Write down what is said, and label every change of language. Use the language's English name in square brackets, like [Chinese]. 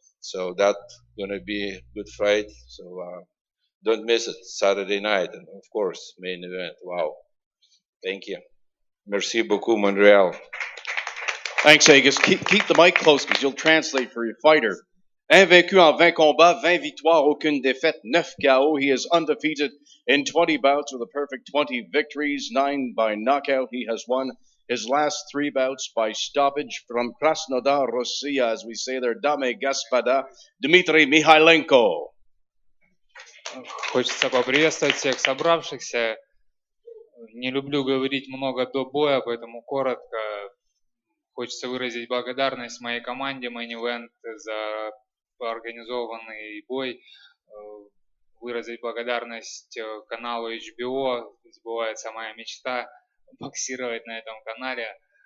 [English] So that's going to be a good fight. So don't miss it. Saturday night. And of course, main event. Wow. Thank you. [French] Merci beaucoup, [English] Montreal. Thanks, Agus. Keep the mic close because you'll translate for your fighter. [French] Invaincu en 20 combats, 20 victoires, aucune défaite, 9 KO. [English] He is undefeated in 20 bouts with a perfect 20 victories, 9 by knockout. He has won his last 3 bouts by stoppage from Krasnodar Rossiya, as we say there, [Russian] Dame Gaspada, [English] Dmitry Mikhaylenko. [Russian] Хочется поприветствовать всех собравшихся. Не люблю говорить много до боя, поэтому коротко. Хочется выразить благодарность моей команде Main Event за организованный бой, выразить благодарность каналу HBO, сбывается моя мечта боксировать на этом канале.